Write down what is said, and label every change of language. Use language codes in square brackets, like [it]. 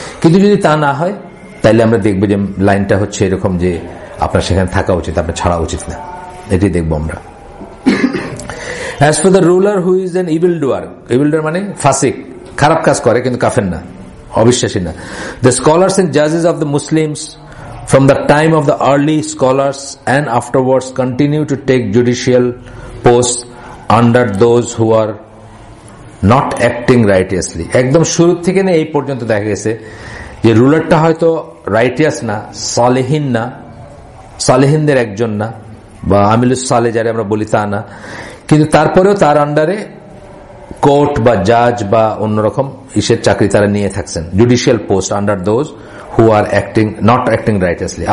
[bn] কিন্তু যদি তা না হয় তাহলে আমরা দেখবো যে লাইনটা হচ্ছে এরকম যে আপনার সেখানে থাকা উচিত, আপনার ছাড়া উচিত না, এটি দেখবো আমরা। [en] As for the ruler who is an evildoer, evildoer [bn] মানে ফাসিক, খারাপ কাজ করে কিন্তু কাফের না, অবিশ্বাসী না। [en] The scholars and judges of the Muslims from the time of the early scholars and afterwards continue to take judicial posts under those who are not acting righteously. [bn] একদম শুরু থেকে নিয়ে এই পর্যন্ত দেখা গেছে যে রুলারটা হয়তো রাইটিয়াস না, সালেহিন না, সালেহিনদের একজন না, বা আমিলুস সালে যারা আমরা বলি তা না, কিন্তু তারপরেও তার আন্ডারে কোর্ট বা জাজ বা অন্যরকম ইসের চাকরি তারা নিয়ে থাকছেন, [en] Judicial post under those who are acting not acting righteously.